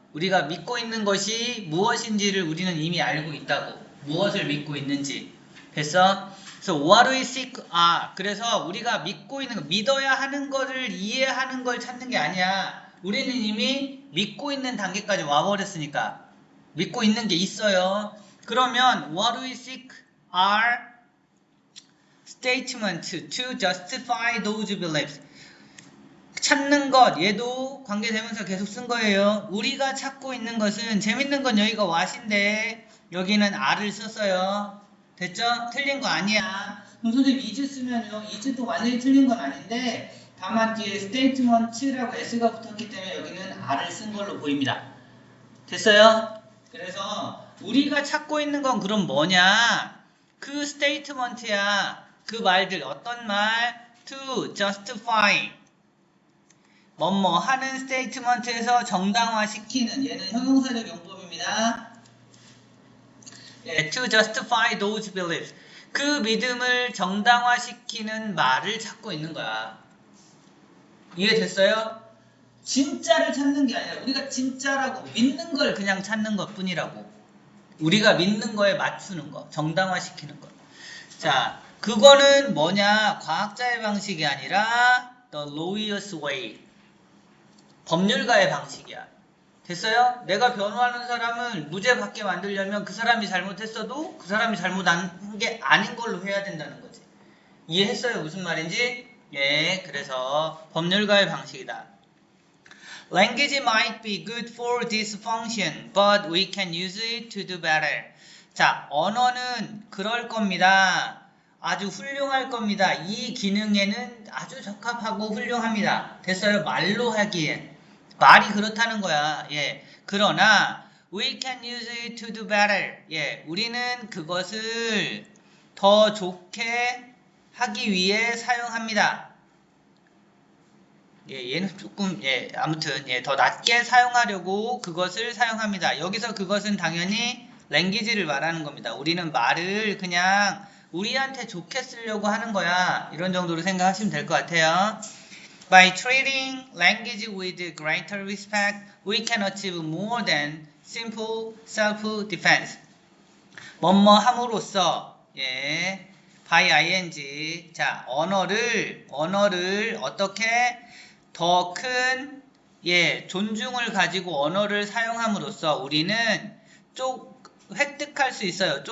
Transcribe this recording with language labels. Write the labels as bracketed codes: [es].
[ko] 우리가 믿고 있는 것이 무엇인지를 우리는 이미 알고 있다고. 무엇을 믿고 있는지. 됐어? 그래서 [en] what we seek, [ko] 그래서 우리가 믿고 있는 거, 믿어야 하는 것을 이해하는 걸 찾는 게 아니야. 우리는 이미 믿고 있는 단계까지 와버렸으니까. 믿고 있는 게 있어요. 그러면 [en] what we seek are statements to justify those beliefs. [ko] 찾는 것, 얘도 관계대명사 계속 쓴 거예요. 우리가 찾고 있는 것은, 재밌는 건 여기가 what인데 여기는 are를 썼어요. 됐죠? 틀린 거 아니야. 그럼 선생님 is 쓰면요, is도 완전히 틀린 건 아닌데 다만 뒤에 statement라고 s가 붙었기 때문에 여기는 are를 쓴 걸로 보입니다. 됐어요? 그래서 우리가 찾고 있는 건 그럼 뭐냐? 그 statement야. 그 말들, 어떤 말? to justify, 뭐뭐 하는 statement에서 정당화시키는, 얘는 형용사적 용법입니다. [en] 예, to justify those beliefs. [ko] 그 믿음을 정당화시키는 말을 찾고 있는 거야. 이해됐어요? 진짜를 찾는 게 아니라 우리가 진짜라고 믿는 걸 그냥 찾는 것 뿐이라고. 우리가 믿는 거에 맞추는 거, 정당화시키는 거. 자, 그거는 뭐냐? 과학자의 방식이 아니라 [en] the lawyer's way. [ko] 법률가의 방식이야. 됐어요? 내가 변호하는 사람을 무죄 받게 만들려면 그 사람이 잘못했어도 그 사람이 잘못한 게 아닌 걸로 해야 된다는 거지. 이해했어요? 무슨 말인지? 예, 그래서 법률가의 방식이다. [en] Language might be good for this function, but we can use it to do better. [ko] 자, 언어는 그럴 겁니다. 아주 훌륭할 겁니다. 이 기능에는 아주 적합하고 훌륭합니다. 됐어요? 말로 하기에. 말이 그렇다는 거야. 예. 그러나 [en] we can use it to do better. [ko] 예. 우리는 그것을 더 좋게 하기 위해 사용합니다. 예, 얘는 조금, 예, 아무튼, 예, 더 낮게 사용하려고 그것을 사용합니다. 여기서 그것은 당연히 language를 말하는 겁니다. 우리는 말을 그냥 우리한테 좋게 쓰려고 하는 거야. 이런 정도로 생각하시면 될 것 같아요. [en] By treating language with greater respect, we can achieve more than simple self-defense. [ko] 뭐뭐 함으로써, 예, by ing. 자, 언어를 어떻게 더 큰, 예, 존중을 가지고 언어를 사용함으로써 우리는 획득할 수 있어요.